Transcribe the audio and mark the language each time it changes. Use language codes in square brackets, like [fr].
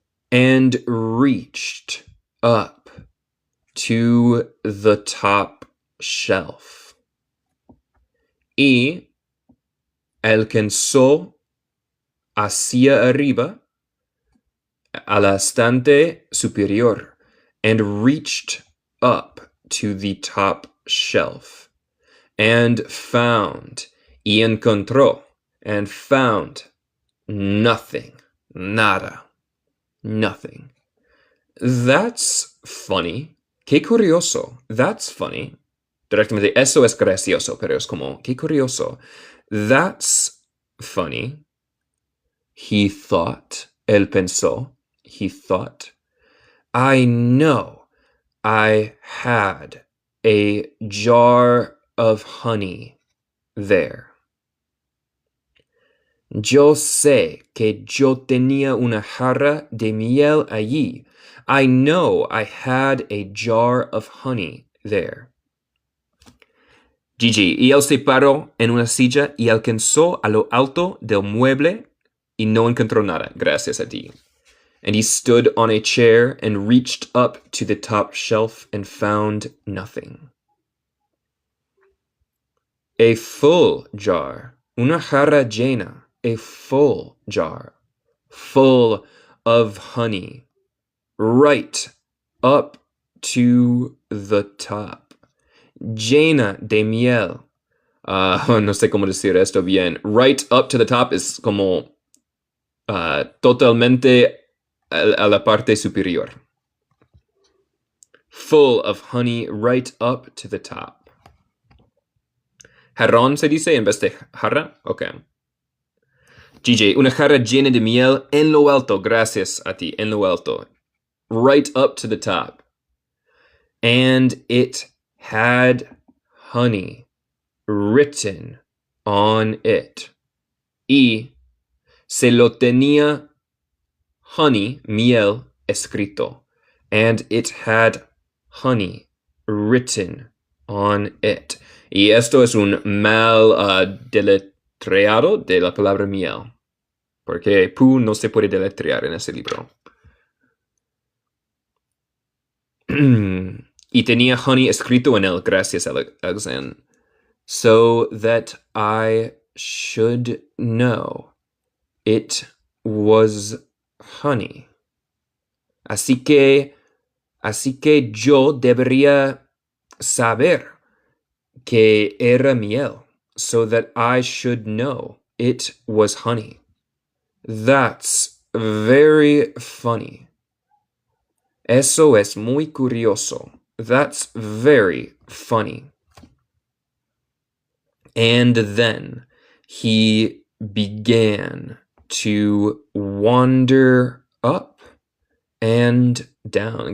[en] And reached up to the top shelf. [es] Y alcanzó hacia arriba al estante superior. [en] And reached up to the top shelf. And found. [es] Y encontró. [en] And found nothing. [es] Nada. [en] Nothing. That's funny. [es] Qué curioso. [en] That's funny. [es] Directamente, eso es gracioso, pero es como, qué curioso. [en] That's funny. He thought. [es] Él pensó. [en] He thought. I know I had a jar of honey there. [es] Yo sé que yo tenía una jarra de miel allí. [en] I know I had a jar of honey there. [es] Gigi, y él se paró en una silla y alcanzó a lo alto del mueble y no encontró nada, gracias a ti. [en] And he stood on a chair and reached up to the top shelf and found nothing. A full jar, [es] una jarra llena. [en] A full jar, full of honey, right up to the top, [es] llena de miel. No sé cómo decir esto bien. [en] Right up to the top [es] es como totalmente a la parte superior. [en] Full of honey, right up to the top. [es] Jarrón se dice en vez de jarra? Okay. GJ, una jarra llena de miel en lo alto. Gracias a ti, en lo alto. [en] Right up to the top. And it had honey written on it. [es] Y se lo tenía honey, miel, escrito. [en] And it had honey written on it. [es] Y esto es un mal deletreado de la palabra miel. Porque Pooh no se puede deletrear en ese libro. Y tenía honey escrito en él, gracias, Alexander. [en] So that I should know it was honey. [es] Así que yo debería saber que era miel. [en] So that I should know it was honey. That's very funny. [es] Eso es muy curioso. [en] That's very funny. And then he began to wander up and down.